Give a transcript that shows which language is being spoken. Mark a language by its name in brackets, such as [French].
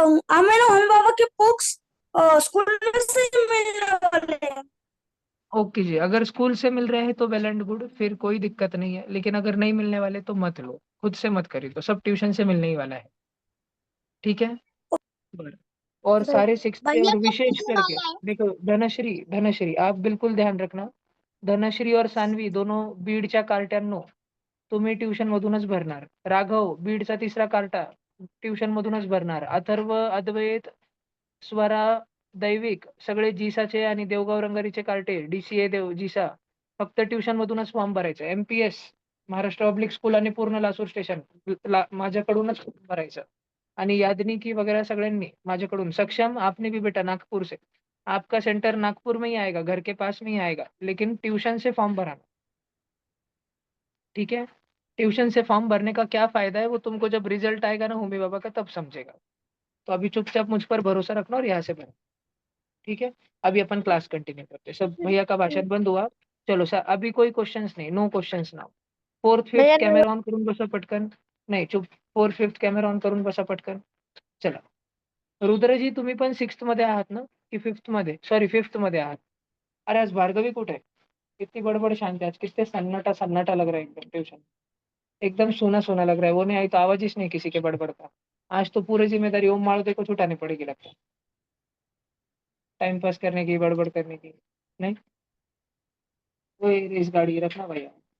[Hindi] हमें ना होमी बाबा के बुक्स स्कूल में से मिलने वाले हैं। ओके जी, अगर स्कूल से मिल रहे हैं तो वेल एंड गुड, फिर कोई दिक्कत नहीं है, लेकिन अगर नहीं मिलने वाले तो मत लो, खुद से मत खरीदो, सब ट्यूशन से मिलने ही वाला है, ठीक है? बरं। और सारे 6th के भैया और कब विशेष मिलने करके वाला है? [Marathi] देखो धनश्री, धनश्री आप बिल्कुल ध्यान रखना, धनश्री और सान्वी दोनों बीडच्या कार्ट्यांनो तुम्ही ट्युशनमधूनच भरणार. राघव बीडचा 3रा कार्टा ट्युशनमधूनच भरणार. अथर्व, अद्वैत, स्वरा, दैविक सगळे जिसाचे आणि देवगाव रंगारीचे कार्टे, DCA देव जिसा फक्त ट्युशनमधूनच फॉर्म भरायचा. MPS महाराष्ट्र पब्लिक स्कूल आणि पूर्ण लासूर स्टेशन माझ्याकडूनच भरायचं. आणि यादनिकी वगैरह सगळ्यांनी माझ्याकडून. [Hindi] सक्षम आपने भी बेटा नागपुर से, आपका सेंटर नागपुर में ही आएगा, घर के पास में ही आएगा, लेकिन ट्यूशन से फॉर्म भराना, ठीक है? ट्यूशन से फॉर्म भरने का क्या फ़ायदा है वो तुमको जब रिज़ल्ट आएगा ना होमी बाबा का तब समझेगा। तो अभी चुपचाप मुझ पर भरोसा रखना और यहाँ से भरना, ठीक है? अभी अपन क्लास कंटिन्यू करते हैं। सब भैया का भाषण बंद हुआ। चलो अभी कोई क्वेश्चन्स नहीं, [English] No questions now. 4th, 5th [Hindi] भैया [Marathi] कॅमेरा ऑन करून बसा पटकन. नाही चुप. 4th, 5th कॅमेरा ऑन करून बसा पटकन. चला. रुद्रजी तुम्ही पण 6th मध्ये आहात ना? की 5th मध्ये? सॉरी 5th मध्ये आहात. अरे आज भार्गवी कुठे आहे? [Hindi] कितनी बड़बड़ शांत है आज, कितने सन्नाटा-सन्नाटा लग रहा है एकदम ट्यूशन। एकदम सूना-सूना लग रहा है, वो नहीं आई तो आवाज़ ही नहीं किसी के बड़बड़ का। आज तो पूरी ज़िम्मेदारी ओम माळते को छुटानी पड़ेगी लगता है। टाइम पास करने की, बड़बड़ करने की। नहीं? वही रेस गाड़ी रखना भैया।